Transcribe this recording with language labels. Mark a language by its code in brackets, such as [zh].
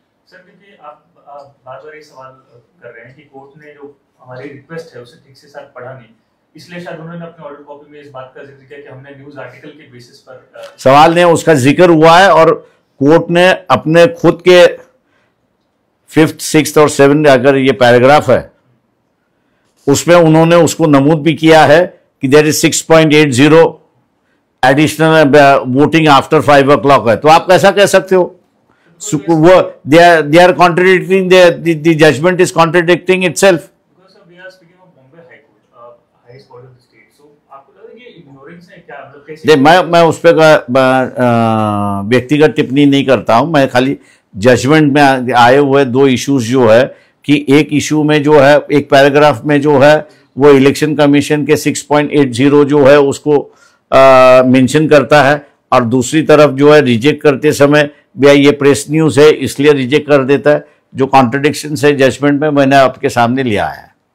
[hi] Sir, देखिए आप बार बार ये सवाल कर रहे हैं कि कोर्ट ने जो हमारी रिक्वेस्ट है उसे ठीक से साथ पढ़ा नहीं, इसलिए शायद उन्होंने अपने ऑर्डर कॉपी में इस बात का जिक्र किया कि हमने न्यूज आर्टिकल के बेसिस पर सवाल ने उसका जिक्र हुआ है और कोर्ट ने अपने खुद के 5th, 6th और 7th अगर ये पैराग्राफ है उसमें उन्होंने उसको नमूद भी किया है कि [en] there is 6.80 additional voting after 5 o'clock [hi] है, तो आप कैसा कह सकते हो? [en] वो they are contradicting, the judgment is contradicting itself. Because we are speaking of Bombay High Court, highest court of the state. [hi] So आपको लग रहा है कि ignorance है क्या, मतलब कैसे? देख, मैं उस पर व्यक्तिगत टिप्पणी नहीं करता हूं, मैं खाली जजमेंट में आए हुए 2 इश्यूज जो है कि एक इशू में जो है, एक पैराग्राफ में जो है वो इलेक्शन कमीशन के 6.80 जो है उसको मेंशन करता है, और दूसरी तरफ जो है रिजेक्ट करते समय भैया ये प्रेस न्यूज़ है इसलिए रिजेक्ट कर देता है। जो कॉन्ट्रडिक्शन है जजमेंट में मैंने आपके सामने लिया है।